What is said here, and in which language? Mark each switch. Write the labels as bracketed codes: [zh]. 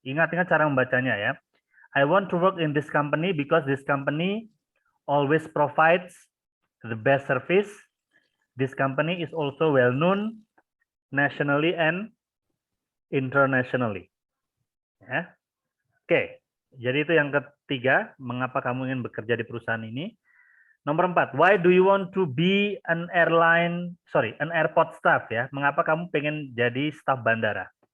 [id] Ingat-ingat cara membacanya ya. [en] I want to work in this company because this company always provides the best service. This company is also well known nationally and internationally. [id] Ya. Oke. Jadi itu yang ketiga, mengapa kamu ingin bekerja di perusahaan ini. Nomor 4, [en] why do you want to be an airport staff ya? [id] Mengapa kamu pengen jadi staf bandara?